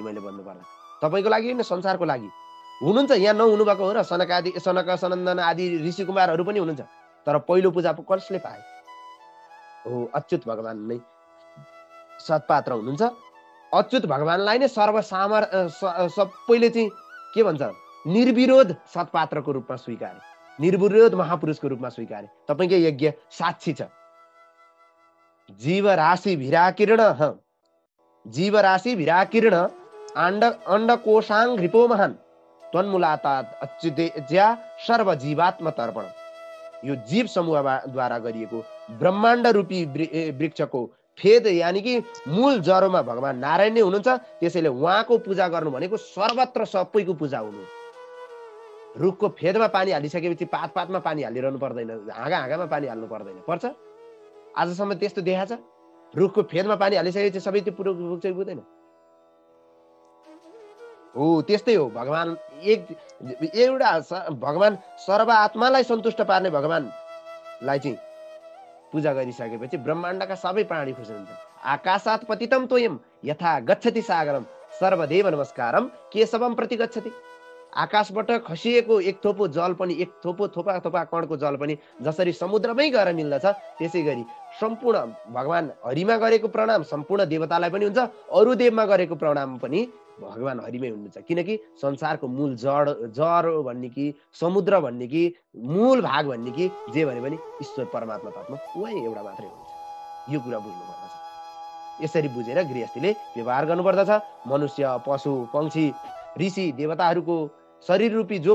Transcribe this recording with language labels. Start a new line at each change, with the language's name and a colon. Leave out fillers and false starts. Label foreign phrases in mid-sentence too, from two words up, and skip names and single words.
Nepali: मैले भन्नुपर्दा तपाईँको लागि होइन संसारको लागि हुनुहुन्छ यहाँ नहुनु भएको हो र सनक सनन्दन आदि ऋषि कुमारहरू पनि हुनुहुन्छ तर पहिलो पूजा कसले पाए हो अच्युत भगवान नै सत्पात्र हुनुहुन्छ अच्युत भगवानलाई नै सबैले चाहिँ के भन्छ निर्विरोध सत्पात्रको रूपमा स्वीकारे निर्विरोध महापुरुषको रूपमा स्वीकारे तपाईँको यज्ञ साक्षी छ
Sanskrit: जीवराशि विराकीर्ण अंडकोशांग रिपो महान त्वन्मूलातात अच्युतेज्या सर्व जीवात्म तर्पण
Nepali: यो जीव समूहद्वारा गरिएको ब्रह्माण्ड रूपी वृक्षको फेद यानी कि मूल जरोमा भगवान नारायण नै हुनुहुन्छ त्यसैले उहाँको पूजा गर्नु भनेको सर्वत्र सबैको पूजा हुनु रुखको फेदमा पानी हालिसकेपछि पात पातमा पानी हालिरहनु पर्दैन हाँगा हाँगामा पानी हाल्नु पर्दैन पर्छ आजसम्म त्यस्तो देखाछ रुखको फेदमा पानी हालिसकेपछि सबै त्यो पुरो रुख चाहिँ पुग्दैन हो त्यस्तै हो भगवान एउटा भगवान सर्व आत्मालाई सन्तुष्ट पार्ने भगवानलाई चाहिँ पूजा गरिसकेपछि ब्रह्माण्डका सबै प्राणी खुसी हुन्छन्
Sanskrit: आकाशात् पतितं तोयम यथा गच्छति सागरम सर्वदेव नमस्कारम केशवम प्रति गच्छति
Nepali: आकाशबाट खसिएको एक थोपो जल पनि एक थोपा कणको जल पनि जसरी समुद्रमै गएर मिल्दछ त्यसै गरी सम्पूर्ण भगवान हरिमा गरेको प्रणाम सम्पूर्ण देवतालाई पनि हुन्छ अरु देवमा गरेको प्रणाम पनि भगवान हरिमै हुनुहुन्छ किनकि संसारको मूल जड भन्ने कि समुद्र भन्ने कि मूल भाग भन्ने कि जे भने पनि ईश्वर परमात्मा तत्त्व उही एउटा मात्रै हुन्छ यो कुरा बुझ्नु पर्दछ यसरी बुझेर गृहस्थीले व्यवहार गर्नुपर्दछ मनुष्य पशु पंक्षी ऋषि देवताहरूको शरीर रूपी जो